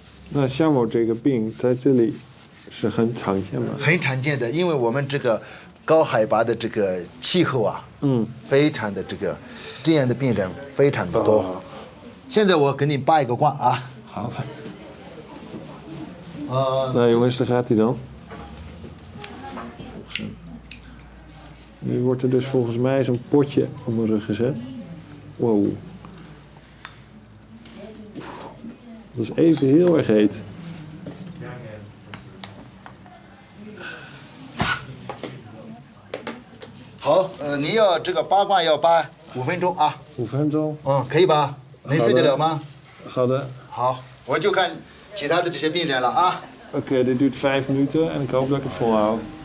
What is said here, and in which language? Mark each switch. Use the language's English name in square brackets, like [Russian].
[Chinese] 那像我这个病在这里是很常见吗？很常见的，因为我们这个高海拔的这个气候非常的这样的病人非常的多。现在我给你扒一个罐啊。好的。 [Dutch] Nou jongens, daar gaat hij dan. Nu wordt er dus volgens mij zo'n potje op mijn rug gezet. Wow. Dat is even heel erg heet. [Chinese] 好，你要这个拔罐要拔5分钟啊。 5分钟。可以吧？能睡得了吗？好的。好，我就看其他的这些病人了啊。 [Dutch] Oké, dit duurt 5 minuten en ik hoop dat ik het volhoud.